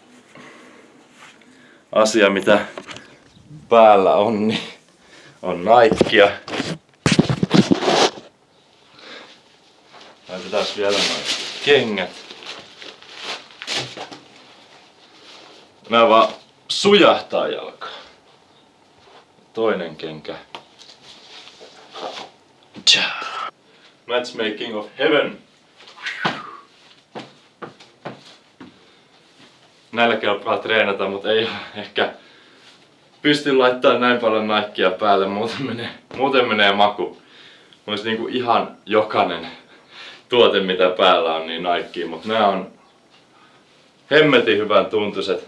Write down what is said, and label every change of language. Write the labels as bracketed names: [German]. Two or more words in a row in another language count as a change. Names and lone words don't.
[Finnish] asia mitä päällä on, niin on Nikea. Laitetaan vielä noin kengät. Nää vaan sujahtaa jalkaa. Toinen kenkä. [English] Matchmaking of heaven. [Finnish] Näillä kelpaa treenata, mutta ei ehkä pysty laittamaan näin paljon Nikea päälle, muuten menee maku. Olisi niinku ihan jokainen tuote mitä päällä on niin Nikea, mutta nämä on hemmetin hyvän tuntuiset.